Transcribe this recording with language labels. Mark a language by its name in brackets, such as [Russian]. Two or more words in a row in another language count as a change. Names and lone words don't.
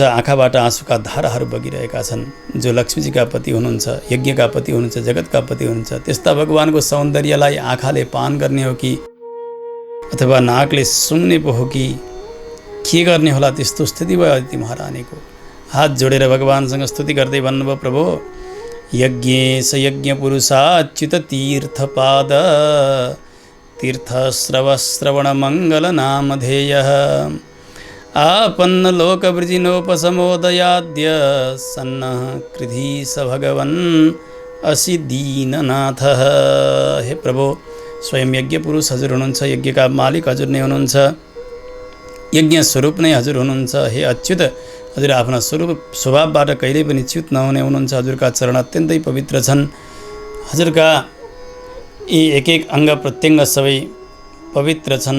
[Nepali] आँखाबाट आँसुका धाराहरू बगिरहेका छन्। जो लक्ष्मीजीका पति हुनुहुन्छ, यज्ञका पति हुनुहुन्छ, जगतका पति हुनुहुन्छ, त्यस्ता भगवानको सौन्दर्यलाई आँखाले पान गर्ने हो कि अथवा नाकले सुँग्ने पो हो कि के गर्ने होला, त्यस्तो स्थिति भयो अदिति महारानीको। हात जोडेर भगवानसँग स्तुति गर्दै भन्नुभयो, [Sanskrit] प्रभु यज्ञेश यज्ञ पुरुषाच्युत तीर्थपाद तीर्थश्रवश्रवण मङ्गल नामधेयः आपन्न लोकवृजिनोपसमोदयाद्य सन्नः कृधि स भगवन् असि दीननाथः। [Nepali] हे प्रभु, स्वयं यज्ञ पुरुष हजुर हुनुहुन्छ। यज्ञका मालिक हजुर नै हुनुहुन्छ। यज्ञ स्वरूप नै हजुर हुनुहुन्छ। हे अच्युत, हजुर आफ्ना स्वरूप स्वभावबाट कहिल्यै पनि च्युत नहुने हुनुहुन्छ। हजुरका चरण अत्यन्तै पवित्र छन्। हजुरका यी एक एक अङ्ग प्रत्यङ्ग सबै पवित्र छन्।